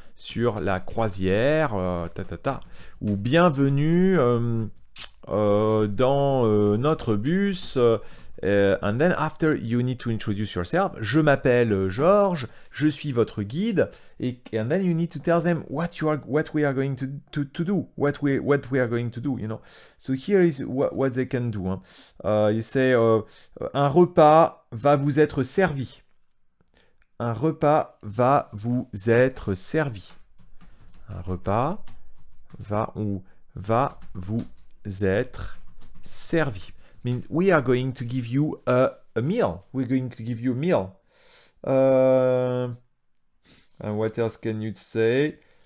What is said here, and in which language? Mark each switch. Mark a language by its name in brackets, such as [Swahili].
[French] Sur la croisière, Ou bienvenue dans notre bus. [English] And then after you need to introduce yourself. Je m'appelle Georges, je suis votre guide, and then you need to tell them what we are going to do, what we are going to do, you know. So here is what they can do. [French] You say un repas va vous être servi. Un repas va vous être servi. Un repas va vous être servi. [English] Means we are going to give you a meal. We're going to give you a meal. And what else can you say?